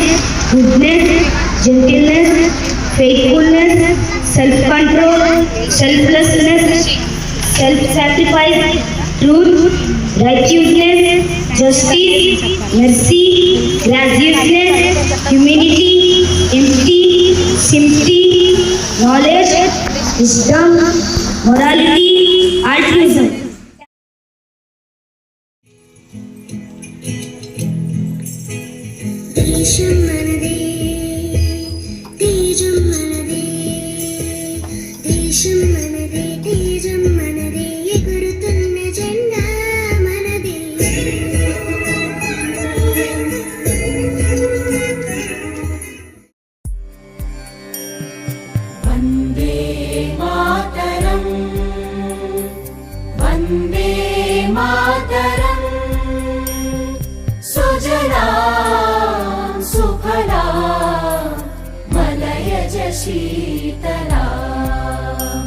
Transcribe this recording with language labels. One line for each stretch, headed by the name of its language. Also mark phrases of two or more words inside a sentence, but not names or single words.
English: goodness, gentleness, faithfulness, self-control, selflessness, self-sacrifice, truth, righteousness, justice, mercy, graciousness, humility, empathy, sympathy, knowledge, wisdom, morality, altruism.
Telugu: దేశం మనదే, తేజం మనదే, దేశం మనదే, తేజం మనదే, ఎగురుతున్న జెండా మనదే.
Sanskrit: वन्दे मातरं वन्दे मातरं सुजलां सुफलां मलयज शीतलां